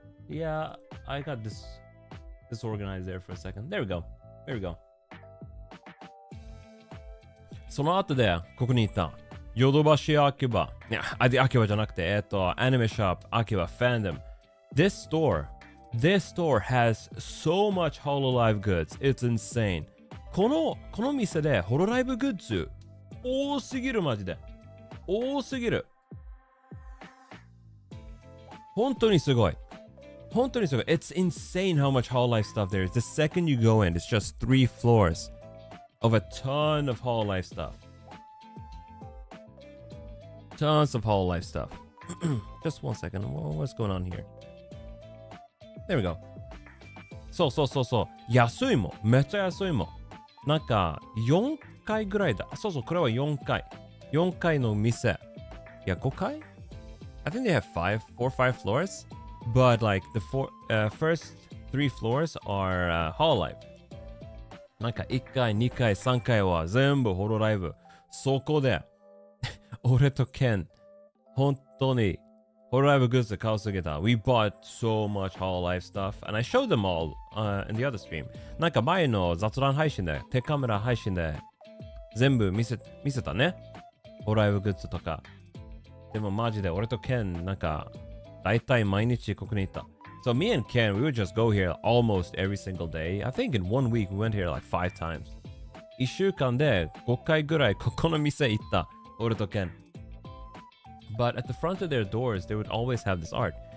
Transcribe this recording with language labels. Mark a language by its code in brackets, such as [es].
[en] Yeah, I got this disorganized there for a second. There we go. There we go. [ja] その後でここに行った。ヨドバシアキバ。いや、アキバじゃなくて、アニメショップ、アキバ、Fandom. [en] This store has so much HoloLive goods. It's insane. [ja] この店でホロライブグッズ多すぎるマジで。多すぎる。本当にすごい。本当にすごい。 [en] It's insane how much HoloLive stuff there is. The second you go in, it's just 3 floors of a ton of HoloLive stuff. Tons of HoloLive stuff. Just one second. What's going on here? There we go. [ja] そう。安いもん。めっちゃ安いもん。なんか4階ぐらいだ。そう、これは4階。 4階の店。いや、5階？ I think they have 4 or 5 floors. But like the first 3 floors are HoloLive. なんか1階、2階、3階は全部ホロライブ。そこで、俺とケン、本当にホロライブグッズ買うすぎた。 [en] We bought so much HoloLive stuff. And I showed them all in the other stream. [ja] なんか前の雑談配信で、手カメラ配信で全部見せたね。ホロライブグッズとか。でもマジで俺とケン、なんか、大体毎日ここにいた。 [en] So me and Ken, we would just go here almost every single day. I think in 1 week we went here like 5 times. [ja] 1週間で5回ぐらいここの店行った。俺とKen. [en] But at the front of their doors, they would always have this art.